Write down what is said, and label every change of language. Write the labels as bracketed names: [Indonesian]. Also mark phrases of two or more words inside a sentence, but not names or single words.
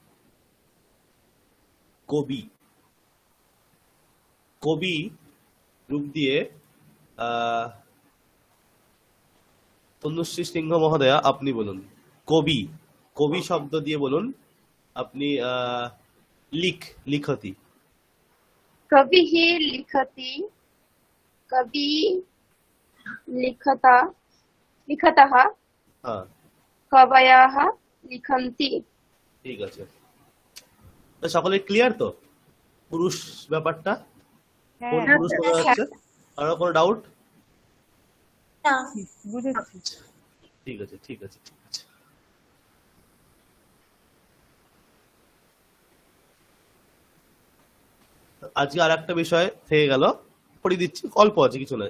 [Bangla] কবি, কবি রূপ দিয়ে তনুশ্রী সিংহ মহোদয়া আপনি বলুন। কবি, কবি শব্দ দিয়ে বলুন আপনি। [Sanskrit] লিখতি। कविः लिखति, [Hindi] कवि लिखता, [Sanskrit] लिखतः, [Bangla] হ্যাঁ [Sanskrit] कवयः लिखन्ति। [Bangla] ঠিক আছে, তো সকলে ক্লিয়ার তো পুরুষ ব্যাপারটা? কোন হ্যাঁ, পুরুষ বোঝা যাচ্ছে? আরো কোনো ডাউট? বুঝেছি। ঠিক আছে ঠিক আছে ঠিক আছে। আজকে আর একটা বিষয় থেকে গেল, পড়ে দিচ্ছি, অল্প আছে, কিছু নয়।